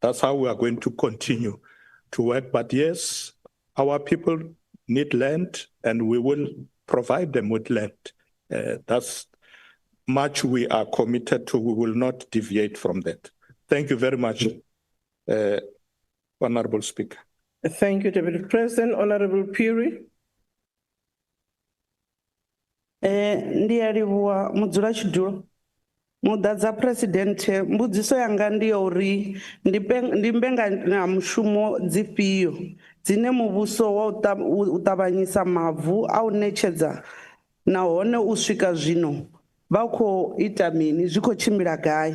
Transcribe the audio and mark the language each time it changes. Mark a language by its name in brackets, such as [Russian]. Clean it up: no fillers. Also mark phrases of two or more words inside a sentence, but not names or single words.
[English] That's how we are going to continue to work. But yes, our people need land and we will provide them with land. That's much we are committed to. We will not deviate from that. Thank you very much, Honorable Speaker. Thank you, Deputy President. Honorable Puri. [Venda] Ndiyalivhuwa mudzulatshidulo mudadza presidente mbudziso yanga ndi ya uri ndi mbekanyamushumo dzifhio dzine muvhuso wa u ṱavhanyisa mavu a u ṋetshedza nahone u swika zwino vha khou ita mini zwi khou tshimbila gai